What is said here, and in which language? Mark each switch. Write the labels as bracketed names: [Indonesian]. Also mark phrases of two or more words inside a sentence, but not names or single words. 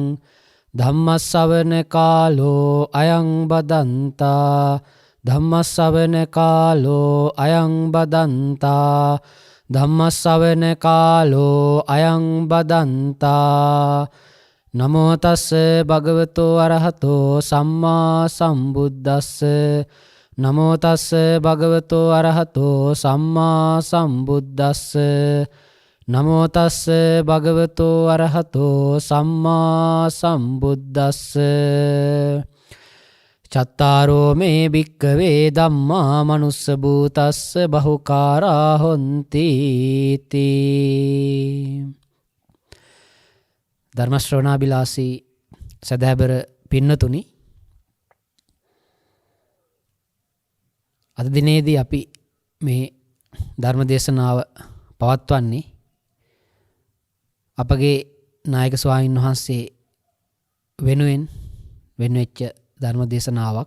[Pali] धम्मश्रवण कालो अयं बदन्ता धम्मश्रवण कालो अयं बदन्ता धम्मश्रवण कालो अयं बदन्ता नमो तस्से भगवतो अरहतो सम्मा सम्बुद्धस्से नमो तस्से भगवतो अरहतो सम्मा सम्बुद्धस्से नमो तस्से भगवतो अरहतो सम्मा सम्बुद्धस्से चत्तारो मे भिक्खवे धम्मा मनुस्स भूतस्स बहुकारा होन्ति इति [Sinhala] ධර්ම ශ්‍රවණාබිලාසී සදහැබර පින්නතුනි, අද දිනේදී අපි මේ ධර්ම දේශනාව පවත්වන්නේ අපගේ නායක ස්වාමීන් වහන්සේ වෙනුවෙන් වෙන්වෙච්ච ධර්ම දේශනාවක්.